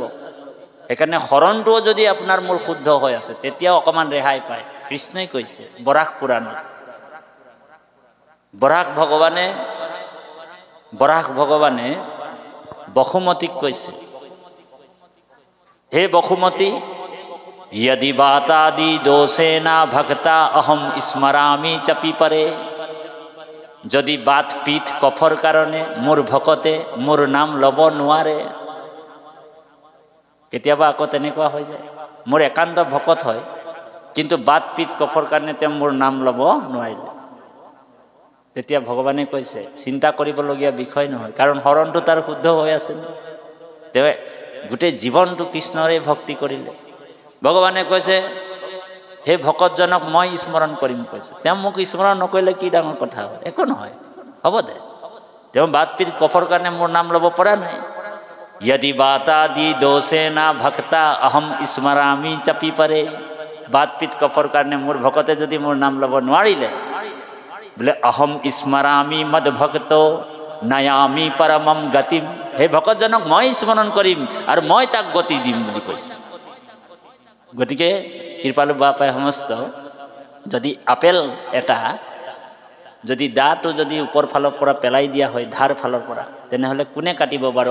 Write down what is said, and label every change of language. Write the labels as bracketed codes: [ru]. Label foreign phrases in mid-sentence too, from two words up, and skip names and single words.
[as] সেইকাৰণে শৰণটোও যদি আপোনাৰ মোৰ শুদ্ধ হৈ আছে, তেতিয়াও অকণমান ৰেহাই পায়। কৃষ্ণই কৈছে বৰাহ পুৰাণত, বৰাহ ভগৱানে বসুমতীক কৈছে, হে বসুমতী, [sa] यदि बातादि दोषेना भक्ता अहम स्मरामि चपी परे। [as] যদি বাত পিঠ কফৰ কাৰণে মোৰ ভকতে মোৰ নাম ল'ব নোৱাৰে, কেতিয়াবা আকৌ তেনেকুৱা হৈ যায়, মোৰ একান্ত ভকত হয়, কিন্তু বাত পিঠ কফৰ কাৰণে তেওঁ মোৰ নাম ল'ব নোৱাৰিলে, তেতিয়া ভগৱানে কৈছে চিন্তা কৰিবলগীয়া বিষয় নহয়, কাৰণ শৰণটো তাৰ শুদ্ধ হৈ আছে। তেওঁ গোটেই জীৱনটো কৃষ্ণৰে ভক্তি কৰিলে। ভগৱানে কৈছে সেই ভকতজনক মই স্মৰণ কৰিম কৈছে, তেওঁ মোক স্মৰণ নকৰিলে কি ডাঙৰ কথা হ'ল? একো নহয়, হ'ব দে। তেওঁ বাত পিত কফৰ কাৰণে মোৰ নাম ল'ব পৰা নাই। [sa] यदि बातादि दोषेना भक्ता अहम स्मरामि चपी परे। [as] বাত পিত কফৰ কাৰণে মোৰ ভকতে যদি মোৰ নাম ল'ব নোৱাৰিলে, বোলে [sa] অহম স্মৰামি মদ ভক্ত নয়ামি পৰমম গতিম, [as] সেই ভকতজনক মই স্মৰণ কৰিম আৰু মই তাক গতি দিম বুলি কৈছে। গতিকে কৃপালু বাপাই সমস্ত, যদি আপেল এটা যদি দাটো যদি ওপৰ ফালৰ পৰা পেলাই দিয়া হয়, ধাৰ ফালৰ পৰা, তেনেহ'লে কোনে কাটিব বাৰু?